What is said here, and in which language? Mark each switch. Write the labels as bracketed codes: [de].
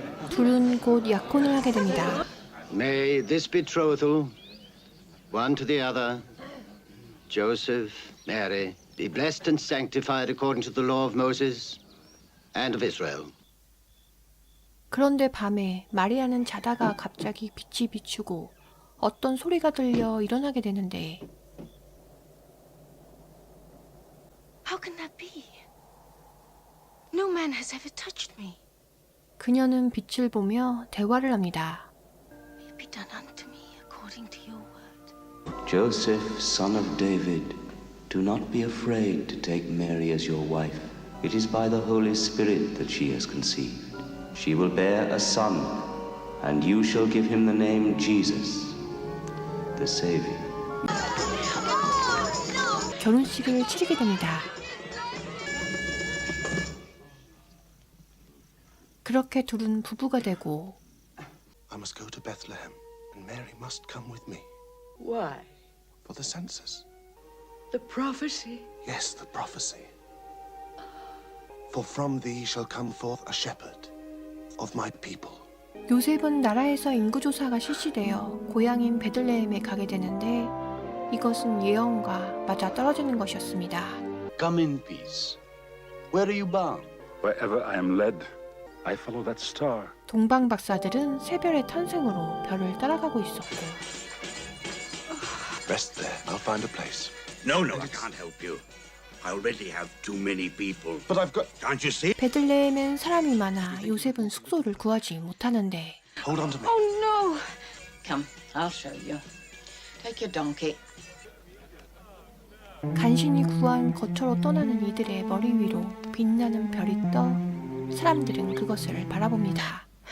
[ko] 둘은 곧 약혼을 하게 됩니다. [en] May this betrothal, one to the other, Joseph, Mary, be blessed and sanctified according to the law of Moses and of Israel. [ko] 그런데 밤에 마리아는 자다가 갑자기 빛이 비추고 어떤 소리가 들려 일어나게 되는데 [en] How can that be? No man has ever touched me. [ko] 그녀는 빛을 보며 대화를 합니다. [en] May it be done unto me according to your word. Joseph, son of David, do not be afraid to take Mary as your wife. It is by the Holy Spirit that she has conceived. She will bear a son, and you shall give him the name Jesus, the Savior. [ko] 결혼식을 치르게 됩니다. 그렇게 둘은 부부가 되고 [en] I must go to Bethlehem, and Mary must come with me Why? for the census. The prophecy? Yes, the prophecy. For from thee shall come forth a shepherd of my people. [ko] 요셉은 나라에서 인구조사가 실시되어 고향인 베들레헴에 가게 되는데 이것은 예언과 맞아 떨어지는 것이었습니다. [en] Come in peace. Where are you bound? Wherever I am led, I follow that star. [ko] 동방 박사들은 새별의 탄생으로 별을 따라가고 있었고 [en] Rest there. I'll find a place. No, I can't help you. I already have too many people. But I've got... Can't you see? [ko] 베들레헴엔 사람이 많아 요셉은 숙소를 구하지 못하는데 [en] Hold on to me. Oh no! Come, I'll show you. Take your donkey. [ko] 간신히 구한 거처로 떠나는 이들의 머리 위로 빛나는 별이 떠 사람들은 그것을 바라봅니다.